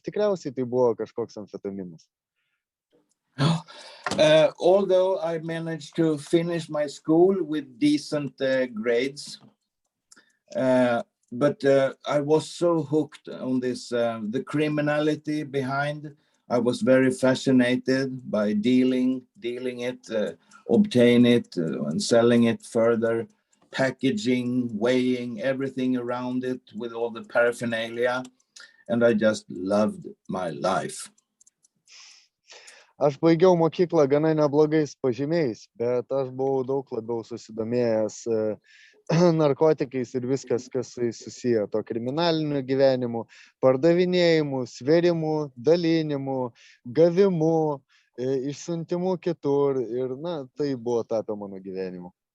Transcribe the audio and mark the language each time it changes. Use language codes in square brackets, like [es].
[lt] Tikriausiai tai buvo kažkoks amfetaminas. [en] Although I managed to finish my school with decent grades, but I was so hooked on this, the criminality behind. I was very fascinated by dealing it, obtain it, and selling it further, packaging, weighing, everything around it with all the paraphernalia. And I just loved my life. [lt] Aš baigiau mokyklą gana neblogais pažymiais, bet aš buvau daug labiau susidomėjęs narkotikais ir viskas, kas susiję to kriminaliniu gyvenimu, pardavinėjimu, svėrimu, dalinimu, gavimu, išsiuntimu kitur ir, tai buvo tapę mano gyvenimu.